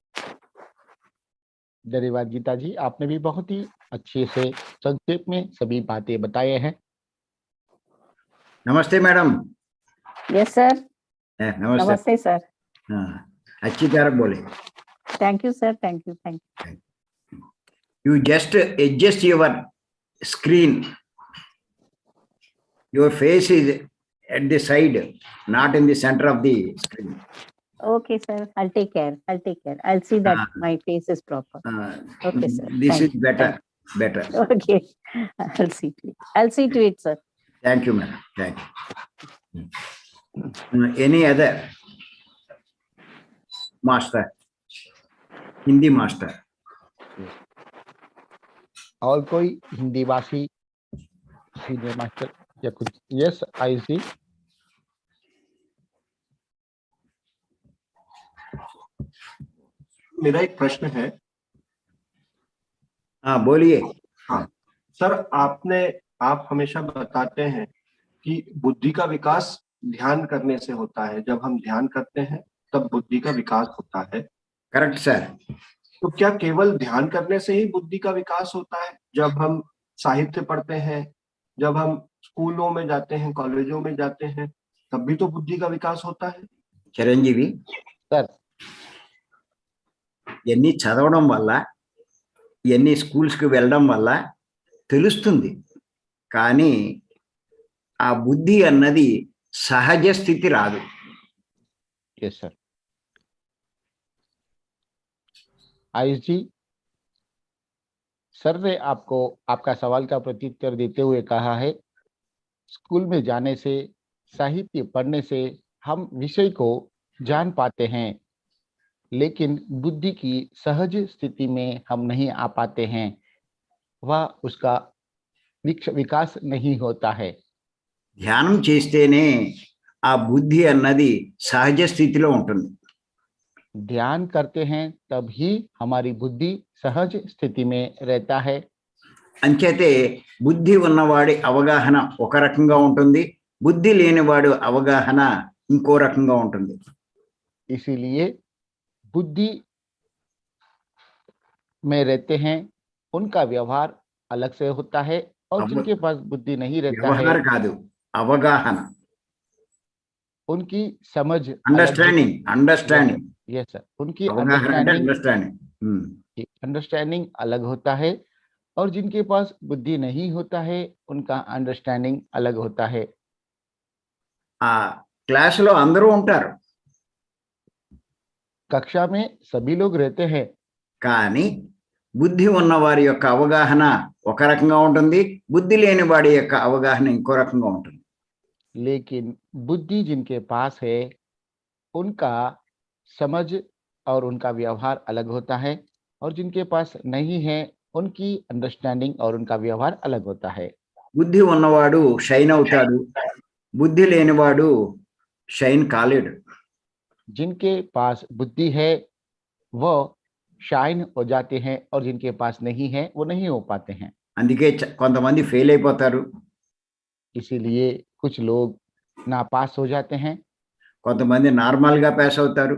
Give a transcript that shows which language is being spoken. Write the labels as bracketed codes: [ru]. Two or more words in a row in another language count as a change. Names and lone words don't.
[hi] धन्यवाद गीता जी, आपने भी बहुत ही अच्छे से संक्षेप में सभी बातें बताए हैं। नमस्ते मैडम। [en] yes sir. [hi] नमस्ते। नमस्ते सर। हाँ, अच्छी तरह बोले। [en] thank you sir. thank you. thank you. You just adjust your screen. Your face is at the side, not in the center of the screen. Okay sir, I'll take care. I'll see that my face is proper. Okay sir. This Thank is better. Better. Okay. I'll see to it sir. Thank you, madam. Thank you. Any other master? Hindi master. [hi] और कोई हिंदी भाषी सीनियर मास्टर या कुछ? [en] yes I see. [hi] मेरा एक प्रश्न है। हाँ बोलिए। हाँ सर, आप हमेशा बताते हैं कि बुद्धि का विकास ध्यान करने से होता है। जब हम ध्यान करते हैं तब बुद्धि का विकास होता है। [en] correct sir. [hi] तो क्या केवल ध्यान करने से ही बुद्धि का विकास होता है? जब हम साहित्य पढ़ते हैं, जब हम स्कूलों में जाते हैं, कॉलेजों में जाते हैं, तब भी तो बुद्धि का विकास होता है। [te] చిరంజీవి సార్, ఇవన్నీ చదవడం వల్ల, ఇవన్నీ స్కూల్స్కి వెళ్ళడం వల్ల తెలుస్తుంది, కానీ ఆ బుద్ధి అన్నది సహజ స్థితి రాదు. [en] yes sir. [hi] आयुष जी, सर ने आपको आपका सवाल का प्रत्युत्तर देते हुए कहा है, स्कूल में जाने से, साहित्य पढ़ने से हम विषय को जान पाते हैं, लेकिन बुद्धि की सहज स्थिति में हम नहीं आ पाते हैं, वह उसका विकास नहीं होता है। [te] ధ్యానం చేస్తేనే ఆ బుద్ధి అన్నది సహజ స్థితిలో ఉంటుంది. [hi] ध्यान करते हैं तब ही हमारी बुद्धि सहज स्थिति में रहता है। [te] అంచేతే బుద్ధి ఉన్నవాడి అవగాహన ఒక రకంగా ఉంటుంది, బుద్ధి లేనివాడు అవగాహన ఇంకో రకంగా ఉంటుంది. [hi] इसीलिए बुद्धि में रहते हैं उनका व्यवहार अलग से होता है, और जिनके पास बुद्धि नहीं रहता है [te] వ్యవహారం కాదు, అవగాహన, [hi] उनकी समझ [te] అండర్స్టాండింగ్. [en] yes sir, [hi] उनकी [te] అవగాహన అంటే అండర్స్టాండింగ్. [hi] अंडरस्टैंडिंग अलग होता है, और जिनके पास बुद्धि नहीं होता है उनका अंडरस्टैंडिंग अलग होता है। [te] ఆ క్లాసులో అందరూ ఉంటారు, [hi] कक्षा में सभी लोग रहते हैं, [te] కానీ బుద్ధి ఉన్నవారి యొక్క అవగాహన ఒక రకంగా ఉంటుంది, బుద్ధి లేని వాడి యొక్క అవగాహన ఇంకో రకంగా ఉంటుంది. [hi] लेकिन बुद्धि जिनके पास है उनका समझ और उनका व्यवहार अलग होता है, और जिनके पास नहीं है उनकी अंडरस्टैंडिंग और उनका व्यवहार अलग होता है। [te] బుద్ధి ఉన్నవాడు షైన్ అవుతాడు, బుద్ధి లేనివాడు షైన్ కాలేడు. [hi] जिनके पास बुद्धि है वो शाइन हो जाते हैं, और जिनके पास नहीं है वो नहीं हो पाते हैं। [te] అందుకే కొంతమంది ఫెయిల్ అయిపోతారు, [hi] इसीलिए कुछ लोग नापास हो जाते हैं, [te] కొంతమంది నార్మల్ గా పాస్ అవుతారు.